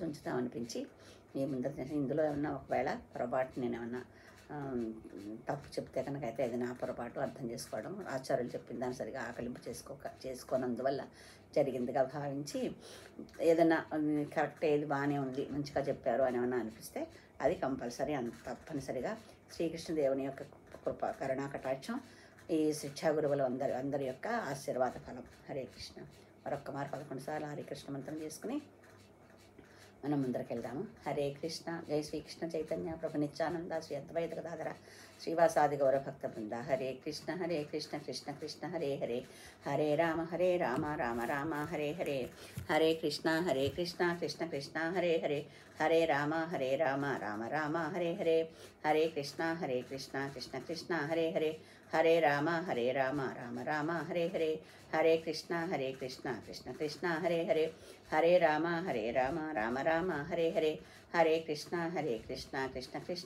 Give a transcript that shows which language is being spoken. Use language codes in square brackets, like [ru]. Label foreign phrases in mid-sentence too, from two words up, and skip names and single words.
[te] ఉంచుతాం అనిపించి మీ ముందు ఇందులో ఏమన్నా ఒకవేళ పొరపాటు నేను ఏమన్నా తప్పు చెప్తే కనుక అయితే అది నా పొరపాటు అర్థం చేసుకోవడం, ఆచార్యులు చెప్పిన దాన్ని సరిగా ఆకలింపు చేసుకోనందువల్ల జరిగిందిగా భావించి ఏదైనా కరెక్ట్ ఏది బాగానే ఉంది మంచిగా చెప్పారు అని ఏమన్నా అనిపిస్తే అది కంపల్సరీ తప్పనిసరిగా శ్రీకృష్ణదేవుని యొక్క కృప కరుణా కటాక్షం ఈ శిక్షా గురువులు అందరి యొక్క ఆశీర్వాద ఫలం. హరే కృష్ణ. మరొక్క మారు 11 సార్లు హరే కృష్ణ మంత్రం చేసుకుని మనం ముందరికి వెళ్దాము. హరే కృష్ణ. జై శ్రీకృష్ణ చైతన్య ప్రభు నిత్యానంద శ్రీ అద్వైత గదాధర శ్రీవాసాది గౌరభక్త బృంద. హరే కృష్ణ కృష్ణ కృష్ణ హరే హరే, హరే రామ రామ రామ హరే హరే, హరే కృష్ణ కృష్ణ కృష్ణ హరే హరే, హరే రామ రామ రామ హరే హరే, హరే కృష్ణ కృష్ణ కృష్ణ హరే హరే, హరే రామ రామ రామ హరే హరే, హరే కృష్ణ కృష్ణ కృష్ణ హరే హరే, హరే రామ రామ రామ హరే హరే, హరే కృష్ణ కృష్ణ కృష్ణ